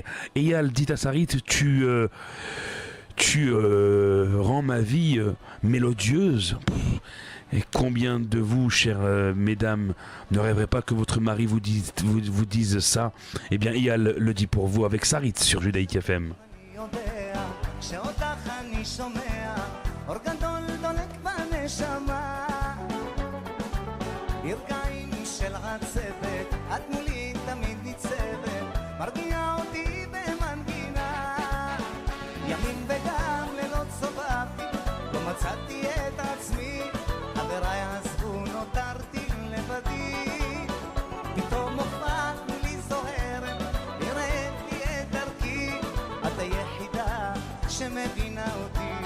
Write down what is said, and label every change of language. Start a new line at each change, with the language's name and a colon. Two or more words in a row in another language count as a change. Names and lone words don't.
French: Eyal dit à Sarit, tu rends ma vie mélodieuse. Et combien de vous, chères mesdames, ne rêveraient pas que votre mari vous dise ça? Eh bien, Eyal le dit pour vous avec Sarit sur Judaïk FM.
Hebrew: יודע שאותך אני שומע, אור גדול דולק בנשמה, ברגעים של עצבת, את מולי תמיד ניצבת, מרגיעה אותי במנגינה, ימים וגם לילות סובבתי, לא מצאתי את עצמי, חבריי עזבו נותרתי לבדי, פתאום הופעת לי זוהרת, נראית לי את דרכי, את היחידה שמבינה אותי.